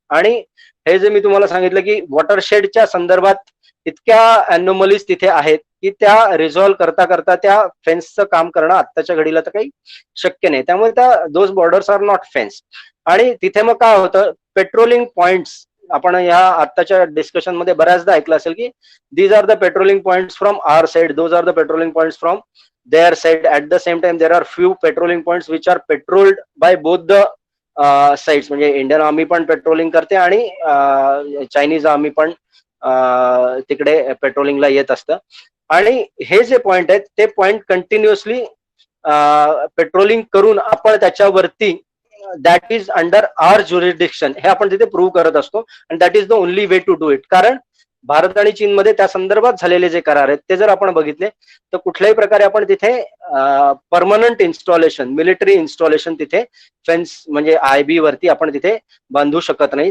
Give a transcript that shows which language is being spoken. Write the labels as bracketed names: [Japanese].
[Marathi] आणि हे जे मी तुम्हाला सांगितलं की वॉटरशेडच्या संदर्भात इतक्या अॅनोमलीज तिथे आहेत की त्या रिझॉल्व्ह करता करता त्या फेन्सचं काम करणं आत्ताच्या घडीला तर काही शक्य नाही. त्यामुळे त्या [English] Those borders are not fence. [Marathi] आणि तिथे मग काय होतं, पेट्रोलिंग पॉइंट्स, आपण या आत्ताच्या डिस्कशन मध्ये बऱ्याचदा ऐकलं असेल की [English] These are the patrolling points from our side, those are the patrolling points from their side. At the same time there are few patrolling points which are patrolled by both the sides, [Marathi] म्हणजे Indian army पण patrolling करते आणि Chinese army पण तिकडे पेट्रोलिंगला येत असतं. आणि हे जे पॉइंट आहेत ते पॉइंट कंटिन्युअसली पेट्रोलिंग करून आपण त्याच्यावरती [English] that is under our jurisdiction [Marathi] हे आपण तिथे प्रूव्ह करत असतो. आणि [English] That is the only way to do it. [Marathi] कारण भारत आणि चीनमध्ये त्या संदर्भात झालेले जे करार आहेत ते जर आपण बघितले तर कुठल्याही प्रकारे आपण तिथे परमनंट इन्स्टॉलेशन, मिलिटरी इन्स्टॉलेशन तिथे फेन्स म्हणजे आयबी वरती आपण तिथे बांधू शकत नाही.